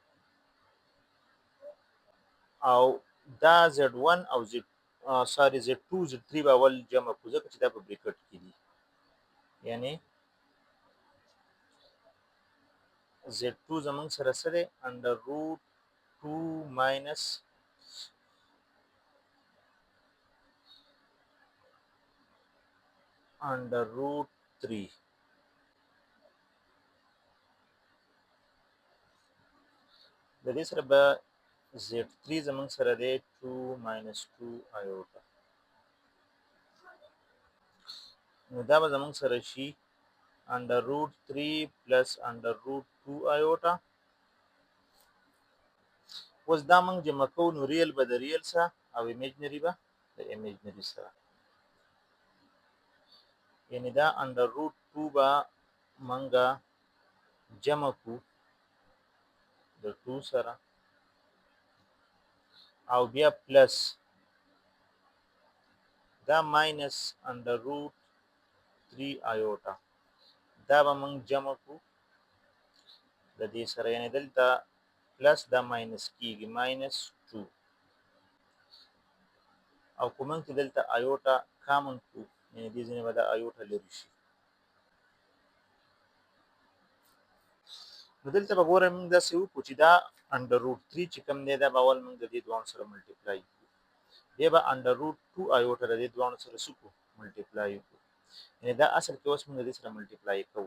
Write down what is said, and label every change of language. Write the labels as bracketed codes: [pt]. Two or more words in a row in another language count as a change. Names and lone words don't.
[ps] او دا Z1 او Z2 Z3 به اول جمع کړو ځکه چې دا په بریکټ کې دي، یعنی Z2 زموږ سره څه دی، [en] under root 2 minus under root 3 [ps] د دې سره به Z3 زموږ سره دی [en] 2 minus 2 iota. [ps] نو دا به زموږ سره شي [en] under root 3 plus under root 2 iota. [ps] اوس دا موږ جمع کوو نو ریل به د ریل سره او ایمیجنري به د ایمیجنري سره، یعنی دا [en] under root 2 [ps] به موږ جمع کو د 2 سره او بیا پلس دا [en] minus under root 3 iota [ps] دا به موږ جمع کو د دې سره، یعنی دلته پلس دا ماینس کیږي ماینس 2 او کوم چې دلته ایوټا کامن کو یعنی دې ځینې به دا ایوټا لري شي. نو دلته به ګورم موږ داسې وکړو چې دا [en] under root 3 [ps] چې کوم دی دا به اول موږ د دې دوه سره ملټیپلای کړو، بیا به [en] under root 2 iota [ps] د دې دوه سره سکو ملټیپلای کړو، یعنی دا اصل کې اوس موږ د دې سره ملټیپلای کوو.